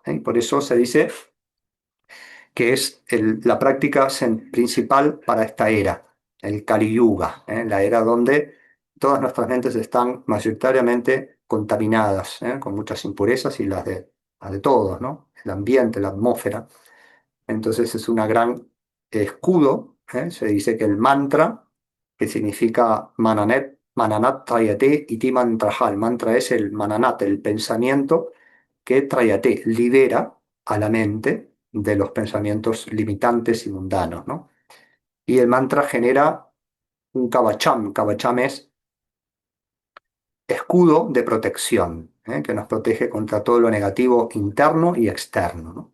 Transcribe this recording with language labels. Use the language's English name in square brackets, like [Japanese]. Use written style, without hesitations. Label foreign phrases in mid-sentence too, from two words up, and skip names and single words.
[Spanish] Por eso se dice que es la práctica principal para esta era, el Kali Yuga, la era donde todas nuestras mentes están mayoritariamente contaminadas, con muchas impurezas y las de todos, ¿no? El ambiente, la atmósfera. Entonces es una gran escudo. Se dice que el mantra, que significa [Sanskrit] मननेत्, मननात् त्रायते इति मन्त्रः. [Spanish] El mantra es el mananat, el pensamiento que trayate, libera a la mente de los pensamientos limitantes y mundanos, ¿no? Y el mantra genera un kavacham. Kavacham es escudo de protección, que nos protege contra todo lo negativo interno y externo, ¿no?